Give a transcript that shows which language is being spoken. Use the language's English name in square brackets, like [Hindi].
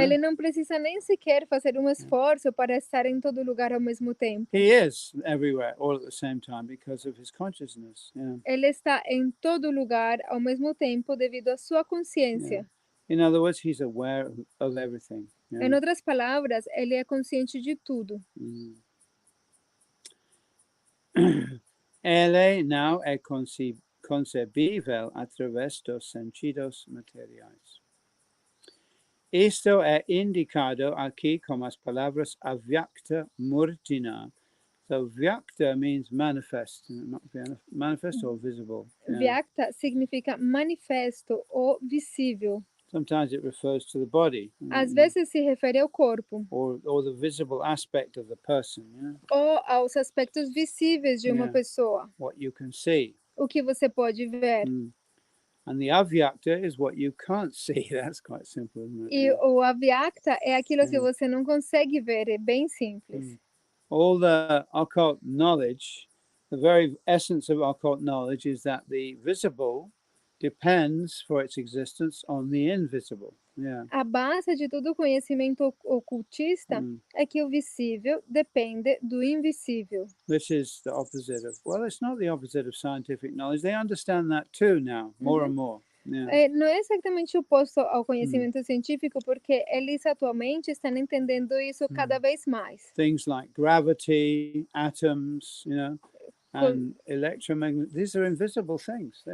[Portuguese] Ele não precisa nem sequer fazer esforço para estar em todo lugar ao mesmo tempo. [English] He is everywhere all at the same time because of his consciousness. [Portuguese] Ele está em todo lugar ao mesmo tempo devido à sua consciência. [English] In other words, he's aware of everything. [Portuguese] Em outras palavras, ele é consciente de tudo. Ele não é concebível através dos sentidos materiais. Esto é indicado aqui com as palavras avyakta murtina. [English] So vyakta means manifest, not manifest or visible. [Portuguese] Vyakta significa manifesto ou visível. [English] Sometimes it refers to the body. [Portuguese] Às vezes se refere ao corpo. [English] Or the visible aspect of the person. [Portuguese] Ou aos aspectos visíveis de uma pessoa. [English] What you can see. [Portuguese] O que você pode ver. [English] And the avyakta is what you can't see. That's quite simple, isn't it? [Portuguese] E o avyakta é aquilo que você não consegue ver, é bem simples. [English] All the occult knowledge, the very essence of occult knowledge is that the visible depends for its existence on the invisible. [Portuguese] A base de todo conhecimento ocultista é que o visível depende do invisível. [English] This is the opposite of, well, it's not the opposite of scientific knowledge. They understand that too now, more and more. [Portuguese] Não é exatamente oposto ao conhecimento científico, porque eles atualmente estão entendendo isso cada vez mais. [English] Things like gravity, atoms, and electromagnetic, these are invisible things.